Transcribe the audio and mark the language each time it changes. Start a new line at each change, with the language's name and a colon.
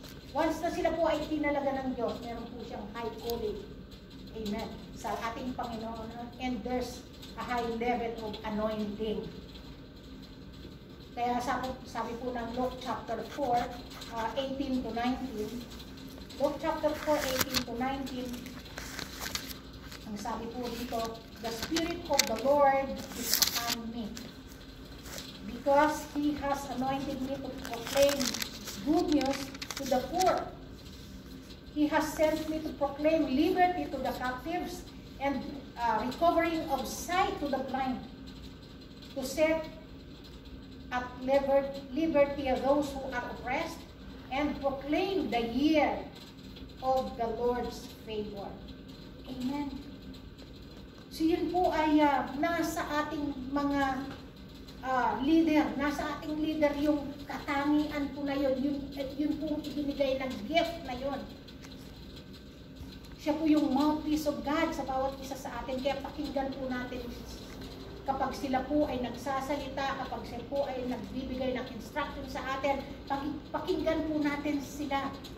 Filipino: Once na sila po ay itinalaga ng Diyos, meron po siyang high calling. Amen. Sa ating Panginoon.
English: And there's a high level of anointing.
Filipino: Kaya sabi po ng
English: Luke chapter 4, 18 to 19. Luke chapter 4, 18 to 19.
Filipino: Ang sabi po dito,
English: the Spirit of the Lord is upon me, because He has anointed me to proclaim good news to the poor. He has sent me to proclaim liberty to the captives and recovering of sight to the blind, to set at liberty of those who are oppressed, and proclaim the year of the Lord's favor. Amen.
Filipino: So yun po ay nasa ating mga leader, nasa ating leader yung katangian po na yun, yun po ibinigay ng gift na yun. Siya po yung
English: mouthpiece of God
Filipino: sa bawat isa sa atin. Kaya pakinggan po natin kapag sila po ay nagsasalita, kapag sila po ay nagbibigay ng instruction sa atin, pakinggan po natin sila.